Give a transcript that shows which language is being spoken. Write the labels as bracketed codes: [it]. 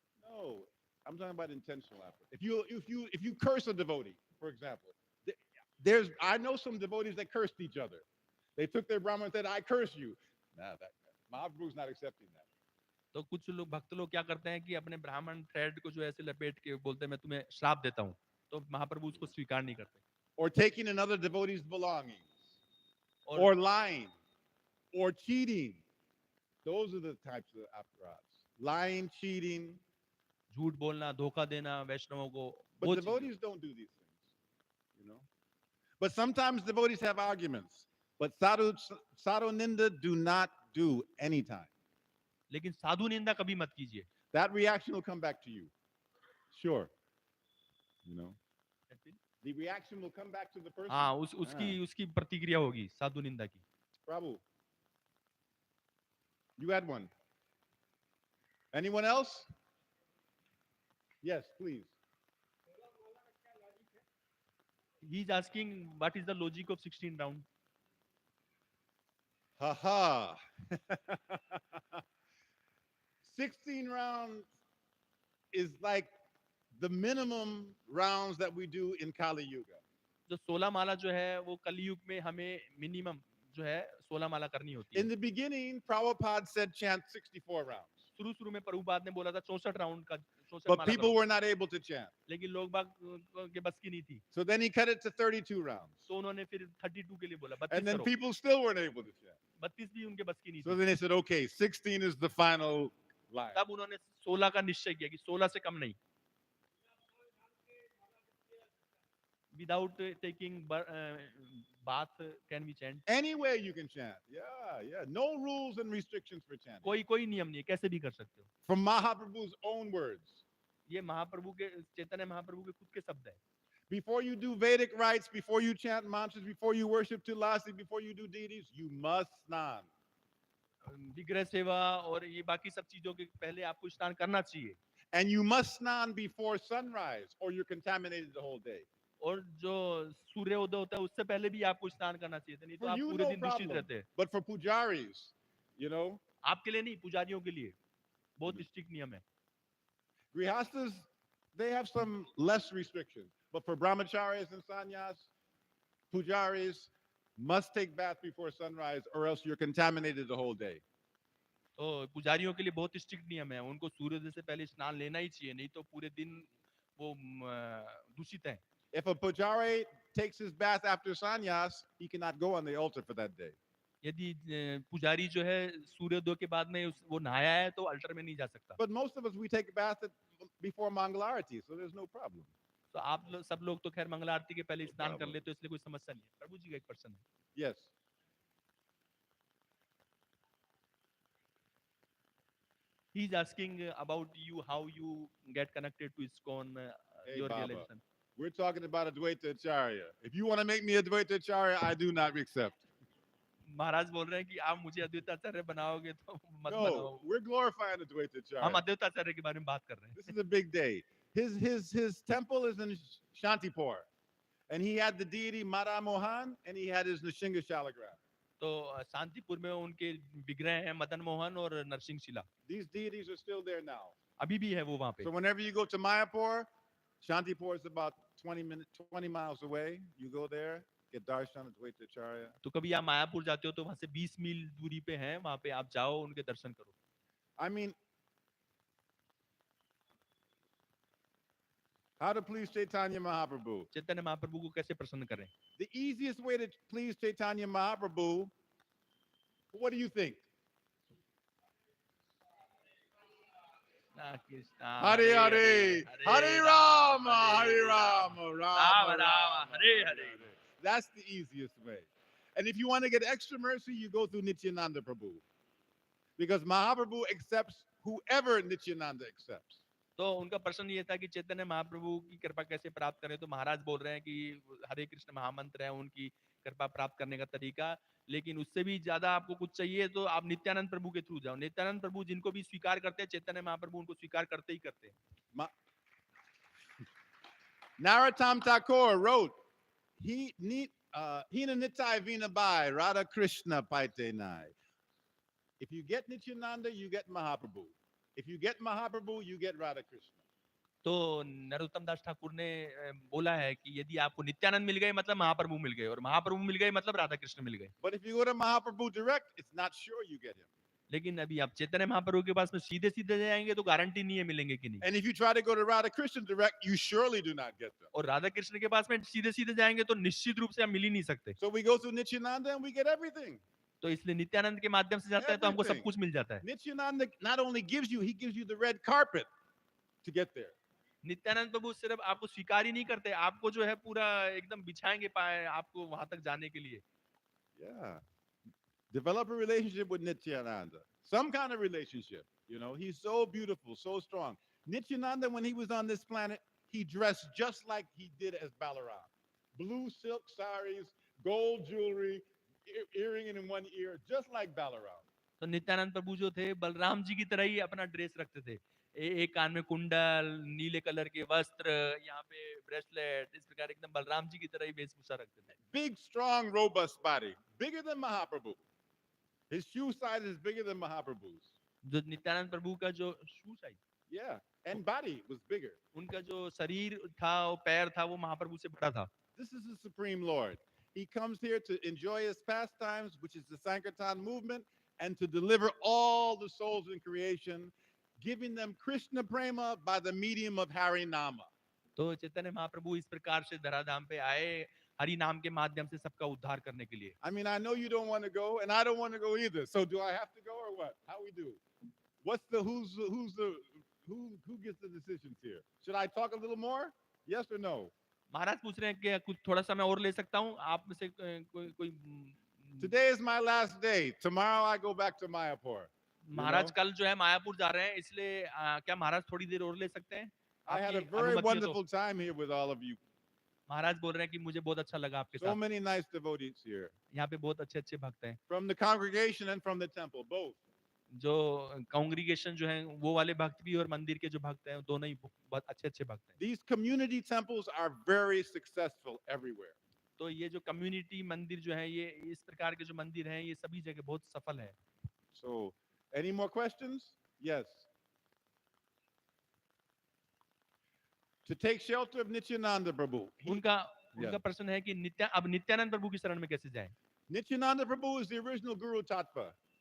[en] No, I'm talking about intentional aparad. If you curse a devotee, for example, I know some devotees that cursed each other. They took their Brahman and said, I curse you. Nah, Mahaprabhu's not accepting that. [hi] तो कुछ लोग भक्त लोग क्या करते हैं कि अपने ब्राह्मण थ्रेड को जो ऐसे लपेट के बोलते हैं मैं तुम्हें श्राप देता हूँ, तो महाप्रभु उसको स्वीकार नहीं करते। [en] Or taking another devotee's belongings. [hi] और [en] Or lying. Or cheating. Those are the types of aparads. Lying, cheating. [hi] झूठ बोलना, धोखा देना वैष्णवों को, [en] But [hi] वो [en] devotees don't do these things. You know? But sometimes devotees have arguments. But sadhu ninda do not do anytime. [hi] लेकिन साधु निंदा कभी मत कीजिए। [en] That reaction will come back to you. Sure. You know? The reaction will come back to the person. [hi] हाँ, उसकी प्रतिक्रिया होगी साधु निंदा की। [en] Prabhu, you had one. Anyone else? Yes, please. He is asking what is the logic of 16 round? Ha 16 rounds is like the minimum rounds that we do in Kali Yuga. [hi] जो 16 माला जो है वो कलयुग में हमें मिनिमम जो है 16 माला करनी होती है। [en] In the beginning, Prabhupada said chant 64 rounds. [hi] शुरू में प्रभुपाद ने बोला था 64 राउंड का 64 [en] But [hi] माला [en] people [hi] करो। [en] were not able to chant. [hi] लेकिन लोग बाग के बस की नहीं थी, [en] So then he cut it to 32 rounds. [hi] तो उन्होंने फिर 32 के लिए बोला, 32 [en] And then [hi] करो। [en] people still weren't able to chant. [hi] 32 भी उनके बस की नहीं [en] So [hi] थी। [en] then they said, okay, 16 is the final line. [hi] तब उन्होंने 16 का निश्चय किया कि 16 से कम नहीं। [en] Without taking bath, can we chant? Anywhere you can chant. Yeah. No rules and restrictions for chanting. [hi] कोई नियम नहीं है, कैसे भी कर सकते हो। [en] From Mahaprabhu's own words. [hi] ये महाप्रभु के, चैतन्य महाप्रभु के खुद के शब्द है। [en] Before you do Vedic rites, before you chant mantras, before you worship Tulasi, before you do deities, you must snan. [hi] विग्रह सेवा और ये बाकी सब चीजों के पहले आपको स्नान करना चाहिए। [en] And you must snan before sunrise or you're contaminated the whole day. [hi] और जो सूर्य उदय होता है उससे पहले भी आपको स्नान करना चाहिए, नहीं तो [en] For [hi] आप [en] you, [hi] पूरे [en] no [hi] दिन दूषित [en] problem. [hi] रहते हैं। [en] But for pujaris, you know, [hi] आपके लिए नहीं, पुजारियों के लिए बहुत स्ट्रिक्ट नियम है। [en] Grihastas, they have some less restrictions. But for brahmacharis and sannyas, pujaris must take bath before sunrise or else you're contaminated the whole day. [hi] तो पुजारियों के लिए बहुत स्ट्रिक्ट नियम है, उनको सूर्योदय से पहले स्नान लेना ही चाहिए, नहीं तो पूरे दिन वो दूषित है। [en] If a pujari takes his bath after sannyas, he cannot go on the altar for that day. [hi] यदि पुजारी जो है सूर्योदय के बाद में वो नहाया है तो अल्टर में नहीं जा सकता। [en] But most of us, we take a bath before Mangalarati, so there's no problem. [hi] तो आप सब लोग तो खैर मंगल आरती के पहले स्नान कर [en] problem. [hi] लेते हो, इसलिए कोई समस्या नहीं है। प्रभु जी का एक पर्सन है। [en] Yes. He is asking about you, how you get connected to ISKCON, Hey, your Baba. realization. We're talking about Advaita Acharya. If you want to make me Advaita Acharya, I do not accept. [hi] महाराज बोल रहे हैं कि आप मुझे अद्वैत आचार्य बनाओगे तो मत [en] No, [hi] बनाओ। [en] we're glorifying Advaita [hi] हम [en] Acharya. [hi] अद्वैत आचार्य के बारे में बात कर रहे [en] This [hi] हैं। [en] is a big day. His temple is in Shantipur. And he had the deity Mara Mohan and he had his Nishinga Shalagram. [hi] तो शांतिपुर में उनके विग्रह हैं मदन मोहन और नरसिंह शिला। [en] These deities are still there now. [hi] अभी भी है वो वहां पे। [en] So whenever you go to Mayapur, Shantipur is about 20 miles away. You go there, get darshan at Advaita Acharya. [hi] तो कभी आप मायापुर जाते हो तो वहां से 20 मील दूरी पे है, वहां पे आप जाओ, उनके दर्शन करो। [en] I mean, how to please Chaitanya Mahaprabhu? [hi] Chaitanya Mahaprabhu को कैसे प्रसन्न करें? [en] The easiest way to please Chaitanya Mahaprabhu, what do you think? [sa] Hare Hare, Hare Rama, Hare Rama, Rama Rama, Hare Hare. [en] That's the easiest way. And if you want to get extra mercy, you go through Nityananda Prabhu. Because Mahaprabhu accepts whoever Nityananda accepts. [hi] तो उनका प्रश्न ये था कि चैतन्य महाप्रभु की कृपा कैसे प्राप्त करें, तो महाराज बोल रहे हैं कि हरे कृष्ण महामंत्र है उनकी कृपा प्राप्त करने का तरीका, लेकिन उससे भी ज्यादा आपको कुछ चाहिए तो आप नित्यानंद प्रभु के थ्रू जाओ। नित्यानंद प्रभु जिनको भी स्वीकार करते हैं, चैतन्य महाप्रभु उनको स्वीकार करते ही करते हैं। [en] Narottam Thakur wrote, [bn] Hina Nitai Vina Bai, Radha Krishna Paite Nai. [en] If you get Nityananda, you get Mahaprabhu. If you get Mahaprabhu, you get Radha Krishna. [hi] तो नरोत्तम दास ठाकुर ने बोला है कि यदि आपको नित्यानंद मिल गए मतलब महाप्रभु मिल गए, और महाप्रभु मिल गए मतलब राधा कृष्ण मिल गए। [en] But if you go to Mahaprabhu direct, it's not sure you get him. [hi] लेकिन अभी आप चैतन्य महाप्रभु के पास में सीधे सीधे जाएंगे तो गारंटी नहीं है मिलेंगे कि नहीं। [en] And if you try to go to Radha Krishna direct, you surely do not get them. [hi] और राधा कृष्ण के पास में सीधे सीधे जाएंगे तो निश्चित रूप से हम मिल ही नहीं सकते। [en] So we go through Nityananda and we get everything. [hi] तो इसलिए नित्यानंद के माध्यम से जाता है तो हमको सब कुछ मिल जाता है। [en] Nityananda not only gives you, he gives you the red carpet to get there. [hi] Nityanand प्रभु सिर्फ आपको स्वीकार ही नहीं करते, आपको जो है पूरा एकदम बिछाएंगे पाए आपको वहां तक जाने के लिए। [en] Yeah. Develop a relationship with Nityananda. Some kind of relationship. You know, he's so beautiful, so strong. Nityananda, when he was on this planet, he dressed just like he did as Balaram. Blue silk saris, gold jewelry, earring in one ear, just like Balaram. [hi] तो नित्यानंद प्रभु जो थे बलराम जी की तरह ही अपना dress रखते थे। एक कान में कुंडल, नीले कलर के वस्त्र, यहाँ पे ब्रेसलेट, इस प्रकार एकदम बलराम जी की तरह ही वेशभूषा रखते थे। [en] Big, strong, robust body, bigger than Mahaprabhu. His shoe size is bigger than Mahaprabhu's. [hi] जो नित्यानंद प्रभु का जो शू size, [en] Yeah, and body was bigger. [hi] उनका जो शरीर था, वो पैर था, वो महाप्रभु से बड़ा था। [en] This is the Supreme Lord. He comes here to enjoy his pastimes, which is the Sankirtan movement, and to deliver all the souls in creation, giving them Krishna prema by the medium of Hari Nama. [hi] तो चैतन्य महाप्रभु इस प्रकार से धराधाम पे आए हरि नाम के माध्यम से सबका उद्धार करने के लिए। [en] I mean, I know you don't want to go, and I don't want to go either. So do I have to go or what? How we do? What's the who gets the decisions here? Should I talk a little more? Yes or no? [hi] महाराज पूछ रहे हैं कि कुछ थोड़ा समय और ले सकता हूँ, आप में से कोई [en] Today is my last day. Tomorrow I go back to Mayapur. [hi] महाराज कल जो है मायापुर जा रहे हैं, इसलिए क्या महाराज थोड़ी देर और ले सकते हैं? [en] I had a very wonderful time here with all of you. [hi] महाराज बोल रहे हैं कि मुझे बहुत अच्छा लगा आपके साथ। [en] So many nice devotees here. [hi] यहाँ पे बहुत अच्छे अच्छे भक्त हैं। [en] From the congregation and from the temple, both. [hi] जो कांग्रीगेशन जो है वो वाले भक्त भी और मंदिर के जो भक्त हैं दोनों ही बहुत अच्छे अच्छे भक्त हैं। [en] These community temples are very successful everywhere. [hi] तो ये जो कम्युनिटी मंदिर जो है, ये इस प्रकार के जो मंदिर हैं, ये सभी जगह बहुत सफल है। [en] So Any more questions? Yes. To take shelter of Nityananda Prabhu. [hi] उनका [en] Yeah. [hi] उनका प्रश्न है कि अब नित्यानंद प्रभु की शरण में कैसे जाएं? [en] Nityananda Prabhu is the original Guru Tattva.